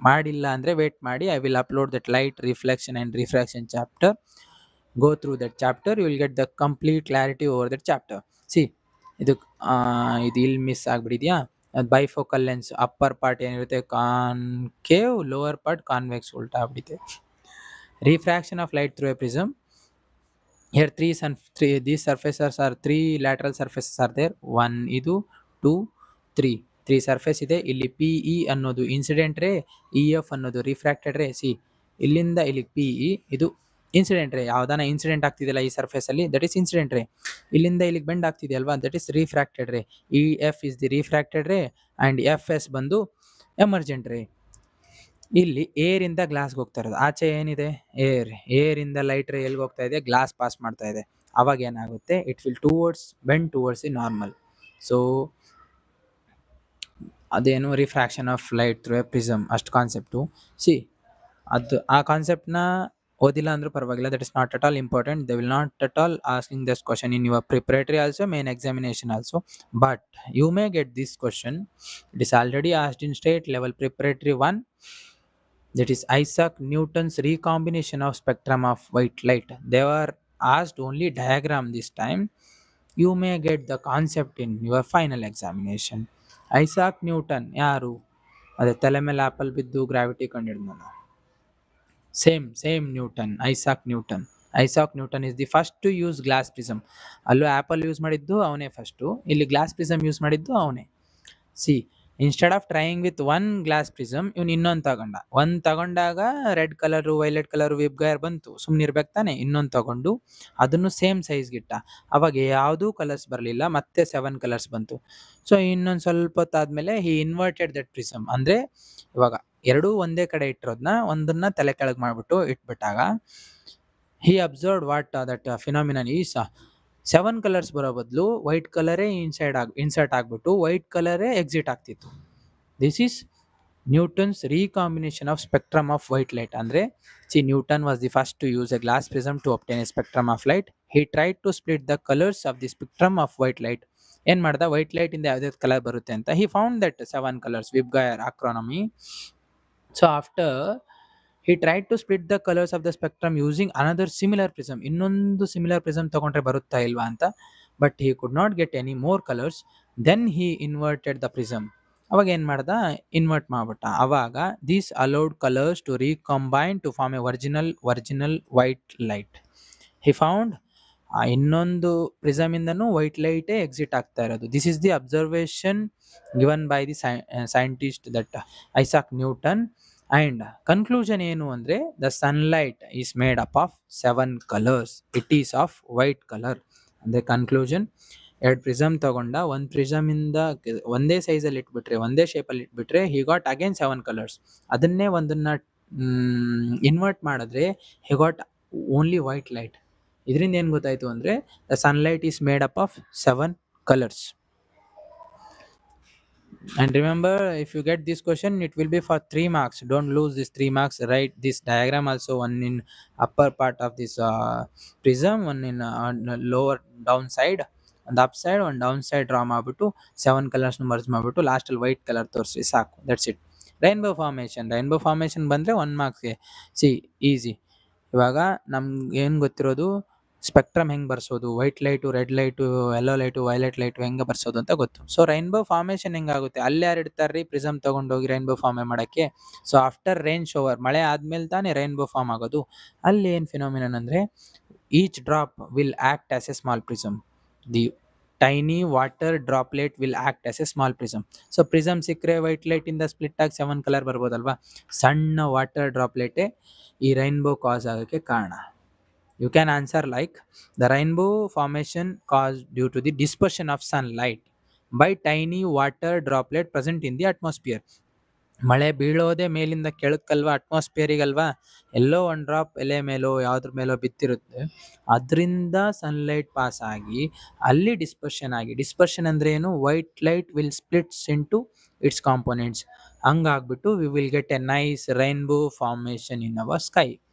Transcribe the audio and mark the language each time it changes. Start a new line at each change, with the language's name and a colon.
Kannada: ಮಾಡಿಲ್ಲ ಅಂದ್ರೆ ವೇಟ್ ಮಾಡಿ,
English: I will upload that light reflection and refraction chapter. Go through that chapter, you will get the complete clarity over that chapter.
Kannada: C ಇದು ಇದು ಇಲ್ಲಿ miss ಆಗ್ಬಿಟ್ಟಿದ್ಯಾ, bifocal lens upper part ಏನಿರುತ್ತೆ concave, lower part convex, ಉಲ್ಟಾ ಆಗ್ಬಿಟ್ಟಿದೆ.
English: Refraction of light through a prism. Here these surfaces are three lateral surfaces are there.
Kannada: One ಇದು 2 3 surface ಇದೆ. ಇಲ್ಲಿ P E ಅನ್ನೋದು ಇನ್ಸಿಡೆಂಟ್ ರೇ, ಇ ಎಫ್ ಅನ್ನೋದು refracted ರೇ. ಸಿ ಇಲ್ಲಿಂದ ಇಲ್ಲಿಗೆ ಪಿ ಇ ಇದು ಇನ್ಸಿಡೆಂಟ್ ರೇ, ಯಾವ್ದಾನ ಇನ್ಸಿಡೆಂಟ್ ಆಗ್ತಿದೆಯಲ್ಲ ಈ ಸರ್ಫೇಸ್ ಅಲ್ಲಿ,
English: That is incident ray.
Kannada: ಇಲ್ಲಿಂದ ಇಲ್ಲಿಗೆ ಬೆಂಡ್ ಆಗ್ತಿದೆಯಲ್ವಾ,
English: That is refracted ray. E F is the refracted ray and F S ಬಂದು emergent ray.
Kannada: ಇಲ್ಲಿ ಏರ್ ಇಂದ ಗ್ಲಾಸ್ಗೆ ಹೋಗ್ತಾ ಇರೋದು, ಆಚೆ ಏನಿದೆ ಏರ್ ಇಂದ ಲೈಟ್ ರೇ ಎಲ್ಲಿಗೆ ಹೋಗ್ತಾ ಇದೆ, ಗ್ಲಾಸ್ ಪಾಸ್ ಮಾಡ್ತಾ ಇದೆ. ಅವಾಗ ಏನಾಗುತ್ತೆ,
English: It will bend towards the normal. So ಅದೇನು refraction of light through a prism,
Kannada: ಅಷ್ಟು ಕಾನ್ಸೆಪ್ಟು. ಸಿ ಅದು ಆ ಕಾನ್ಸೆಪ್ಟ್ನ ಓದಿಲ್ಲ ಅಂದ್ರೂ ಪರವಾಗಿಲ್ಲ,
English: That is not at all important. They will not at all asking this question in your preparatory also, main examination also. But you may get this question. It is already asked in state level preparatory 1, that is Isaac Newton's recombination of spectrum of white light. They were asked only diagram this time. You may get the concept in your final examination.
Kannada: Isaac Newton ಯಾರು, ಅದೇ ತಲೆ ಮೇಲೆ apple ಬಿದ್ದು gravity ಕಂಡಿಡ್ದಲ್ಲ,
English: same Newton,
Kannada: Isaac Newton.
English: Isaac Newton is the first to use glass prism.
Kannada: ಅಲ್ಲೂ apple use ಮಾಡಿದ್ದು ಅವನೇ first, ಇಲ್ಲಿ glass prism use ಮಾಡಿದ್ದು ಅವನೇ.
English: see instead of trying with one glass prism,
Kannada: ಇವ್ನು ಇನ್ನೊಂದು ತಗೊಂಡಾಗ ರೆಡ್ ಕಲರು ವೈಲೆಟ್ ಕಲರು ವಿಬ್ ಗೈರ್ ಬಂತು, ಸುಮ್ಮನೆ ಇರ್ಬೇಕು ತಾನೆ. ಇನ್ನೊಂದು ತಗೊಂಡು ಅದನ್ನು ಸೇಮ್ ಸೈಜ್ಗಿಟ್ಟ, ಅವಾಗ ಯಾವುದೂ ಕಲರ್ಸ್ ಬರಲಿಲ್ಲ, ಮತ್ತೆ 7 ಕಲರ್ಸ್ ಬಂತು. ಸೊ ಇನ್ನೊಂದು ಸ್ವಲ್ಪ ಹೊತ್ತಾದ್ಮೇಲೆ
English: he inverted that prism,
Kannada: ಅಂದರೆ ಇವಾಗ ಎರಡೂ ಒಂದೇ ಕಡೆ ಇಟ್ಟಿರೋದನ್ನ ಒಂದನ್ನ ತಲೆ ಕೆಳಗೆ ಮಾಡಿಬಿಟ್ಟು ಇಟ್ಬಿಟ್ಟಾಗ,
English: he observed what that phenomenon is
Kannada: 7 colours ಬರೋ ಬದಲು ವೈಟ್ ಕಲರೇ ಇನ್ಸರ್ಟ್ ಆಗ್ಬಿಟ್ಟು ವೈಟ್ ಕಲರೇ ಎಕ್ಸಿಟ್ ಆಗ್ತಿತ್ತು.
English: This is Newton's recombination of spectrum of white light. ಅಂದರೆ Newton was the first to use a glass prism to obtain a spectrum of light. He tried to split the colors of the spectrum of white light.
Kannada: ಏನ್ ಮಾಡ್ದ, white light ಇಂದ ಯಾವ್ದು colour ಬರುತ್ತೆ ಅಂತ.
English: he found that 7 colors, VIBGYOR acronomy. So after he tried to split the colors of the spectrum using another similar prism.
Kannada: ಇನ್ನೊಂದು similar prism ತಗೊಂಡ್ರೆ ಬರುತ್ತಾ ಇಲ್ವಾ ಅಂತ.
English: But he could not get any more colors. Then he inverted the prism.
Kannada: ಅವಾಗ ಏನು ಮಾಡ್ದ, invert ಮಾಡ್ಬಿಟ್ಟ.
English: ಅವಾಗ these allowed colours to recombine to form a original white light. He found
Kannada: ಇನ್ನೊಂದು ಪ್ರಿಸಮ್ ಇಂದನೂ ವೈಟ್ ಲೈಟೇ ಎಕ್ಸಿಟ್ ಆಗ್ತಾ ಇರೋದು.
English: This is the observation given by the scientist that Isaac Newton. And conclusion
Kannada: ಏನು ಅಂದರೆ,
English: The sunlight is made up of 7 colours, it is of white colour.
Kannada: ಅಂದರೆ conclusion, 2 prism ತಗೊಂಡ, ಒಂದು prism ಇಂದ ಒಂದೇ ಸೈಜಲ್ಲಿ ಇಟ್ಬಿಟ್ರೆ, ಒಂದೇ ಶೇಪಲ್ಲಿ ಇಟ್ಬಿಟ್ರೆ,
English: He got again 7 colours.
Kannada: ಅದನ್ನೇ ಒಂದನ್ನ ಇನ್ವರ್ಟ್ ಮಾಡಿದ್ರೆ
English: He got only white light.
Kannada: ಇದರಿಂದ ಏನು ಗೊತ್ತಾಯ್ತು ಅಂದರೆ,
English: The sunlight is made up of 7 colours. And remember, if you get this question, it will be for 3 marks. Don't lose this 3 marks. Write this diagram also, one in upper part of this prism, one in lower downside, on the upside, one downside draw
Kannada: ಮಾಡ್ಬಿಟ್ಟು 7 colours merge ಮಾಡ್ಬಿಟ್ಟು ಲಾಸ್ಟಲ್ಲಿ white colour ತೋರಿಸಿ ಸಾಕು.
English: That's it. Rainbow formation ಬಂದರೆ 1 ಮಾರ್ಕ್ಸ್ಗೆ. See easy.
Kannada: ಇವಾಗ ನಮ್ಗೆ ಏನು ಗೊತ್ತಿರೋದು, ಸ್ಪೆಕ್ಟ್ರಮ್ ಹೆಂಗೆ ಬರ್ಸೋದು, white light, red light, yellow light, violet light ಹೆಂಗೆ ಬರ್ಸೋದು ಅಂತ ಗೊತ್ತು. ಸೊ ರೈನ್ಬೋ ಫಾರ್ಮೇಷನ್ ಹೆಂಗಾಗುತ್ತೆ, ಅಲ್ಲಿ ಯಾರು ಇಡ್ತಾರ್ರಿ ಪ್ರಿಸಮ್ ತೊಗೊಂಡೋಗಿ ರೈನ್ಬೋ ಫಾರ್ಮೇ ಮಾಡೋಕ್ಕೆ.
English: so after rain shower,
Kannada: ಮಳೆ ಆದ್ಮೇಲೆ ತಾನೇ ರೈನ್ಬೋ ಫಾರ್ಮ್ ಆಗೋದು. ಅಲ್ಲಿ ಏನು ಫಿನಾಮಿನನ್ ಅಂದರೆ,
English: Each drop will act as a small prism. The tiny water droplet will act as a small prism.
Kannada: So prism ಸಿಕ್ಕರೆ ವೈಟ್ ಲೈಟಿಂದ ಸ್ಪ್ಲಿಟ್ ಆಗಿ 7 ಕಲರ್ ಬರ್ಬೋದಲ್ವಾ. ಸಣ್ಣ ವಾಟರ್ ಡ್ರಾಪ್ಲೆಟೇ ಈ ರೈನ್ಬೋ ಕಾಸ್ ಆಗೋಕ್ಕೆ ಕಾರಣ.
English: You can answer like, the rainbow formation caused due to the dispersion of sunlight by tiny water droplet present in the atmosphere.
Kannada: ಮಳೆ ಬೀಳೋದೇ ಮೇಲಿಂದ ಕೆಳಕ್ಕಲ್ವಾ, ಅಟ್ಮಾಸ್ಫಿಯರಿಗಲ್ವಾ. ಎಲ್ಲೋ ಒಂದು ಡ್ರಾಪ್ ಎಲೆ ಮೇಲೋ ಯಾವುದ್ರ ಮೇಲೋ ಬಿತ್ತಿರುತ್ತೆ, ಅದರಿಂದ ಸನ್ಲೈಟ್ ಪಾಸ್ ಆಗಿ ಅಲ್ಲಿ ಡಿಸ್ಪರ್ಷನ್ ಅಂದರೆ ಏನು,
English: White light will splits into its components.
Kannada: ಹಂಗಾಗ್ಬಿಟ್ಟು
English: We will get a nice rainbow formation in our sky.